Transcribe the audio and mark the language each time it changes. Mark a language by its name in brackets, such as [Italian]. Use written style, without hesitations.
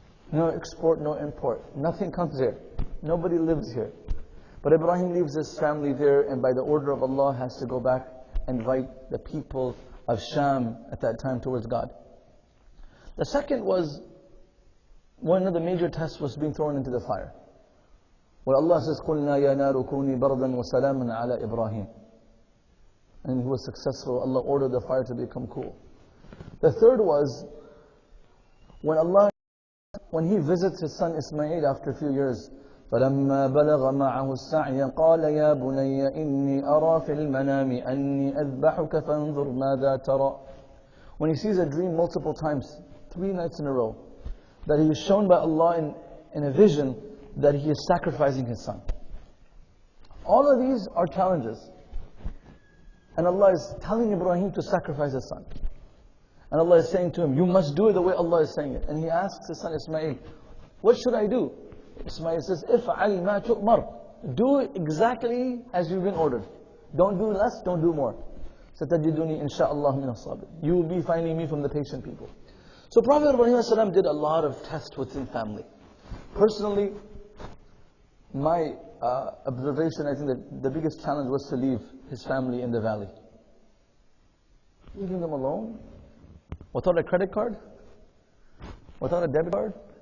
[English] No export, no import. Nothing comes here. Nobody lives here. But Ibrahim leaves his family there, and by the order of Allah has to go back and invite the people of Sham at that time towards God. The second was, one of the major tests was being thrown into the fire. Where Allah says, [Arabic] قُلْنَا يَا نَارُ كُونِي بَرْدًا وَسَلَامًا عَلَى إِبْرَاهِيمَ. [English] And he was successful. Allah ordered the fire to become cool. The third was, when he visits his son Ismail after a few years, [Arabic] فَلَمَّا بَلَغَ مَعَهُ السَّعْيَ قَالَ يَا بُنَيَّ إِنِّي أَرَى فِي الْمَنَامِ أَنِّي أَذْبَحُكَ فَانظُرْ مَاذَا تَرَى. [English] When he sees a dream multiple times, 3 nights in a row, that he is shown by Allah in a vision that he is sacrificing his son. All of these are challenges. And Allah is telling Ibrahim to sacrifice his son. And Allah is saying to him, you must do it the way Allah is saying it. And he asks his son Ismail, what should I do? Ismail says, [Arabic] إِفْعَلْ مَا تُؤْمَرْ. [English] Do it exactly as you've been ordered. Don't do less, don't do more. [Arabic] سَتَجِدُنِي إِنْ شَاءَ اللَّهُ مِنَ الصَّابِرِينَ. [English] You will be finding me from the patient people. So Prophet Ibrahim ﷺ did a lot of tests within family. Personally, my observation, I think that the biggest challenge was to leave his family in the valley. Leaving them alone? Without a credit card? Without a debit card?